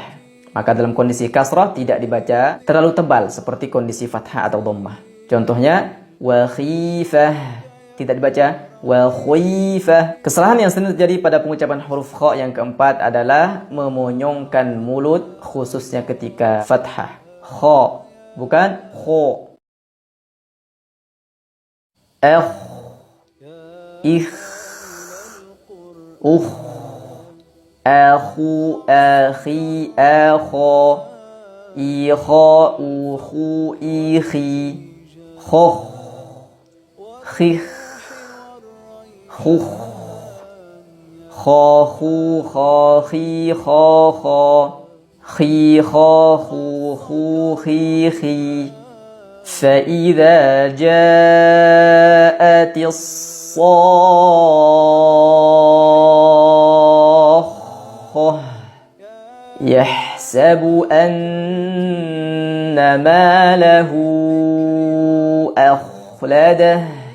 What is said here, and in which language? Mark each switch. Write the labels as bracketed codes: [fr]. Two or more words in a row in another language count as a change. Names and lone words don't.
[id] Maka dalam kondisi kasrah tidak dibaca terlalu tebal seperti kondisi fathah atau dhammah. Contohnya [ar] وخيفة, [id] tidak dibaca [ar] وخيفة. [id] Kesalahan yang sering terjadi pada pengucapan huruf kha yang keempat adalah memonyongkan mulut, khususnya ketika fathah. Kha, bukan kho. Ikh, akhu, akhi, akho, ikho, ukhu, ikhi, khoh, khikh, khukh, khokhu, khokhi, khokho, khi, khokhu, khu, khi. [ar] فإذا جاءت الصاخة يحسب أن ماله أخلده